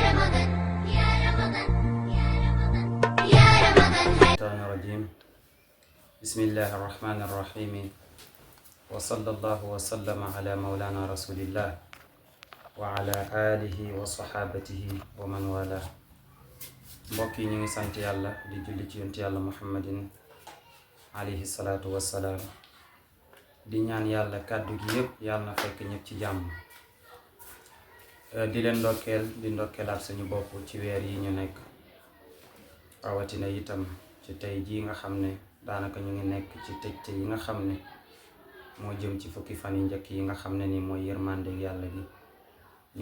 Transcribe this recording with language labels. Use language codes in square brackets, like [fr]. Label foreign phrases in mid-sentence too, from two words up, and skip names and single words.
[ar] الشيطان الرجيم بسم الله الرحمن الرحيم وصلى الله وسلم على مولانا رسول الله وعلى آله وصحابته ومن والاه [wo] mbokk yi ñu ngi sant yàlla di julli ci yonent yàlla [ar] محمد عليه الصلاة والسلام [wo] di ñaan yàlla kàddu gi yépp yàlla na fekk ñëpp ci jàmm di leen ndokkeelaat suñu bopp ci weer yi ñu nekk rawatina itam ci tey jii nga xam ne daanaka ñu ngi nekk ci tëjte yi nga xam ne moo jëm ci fukki fan yi njëkk yi nga xam ne ni mooy yërmande yàlla gi ñu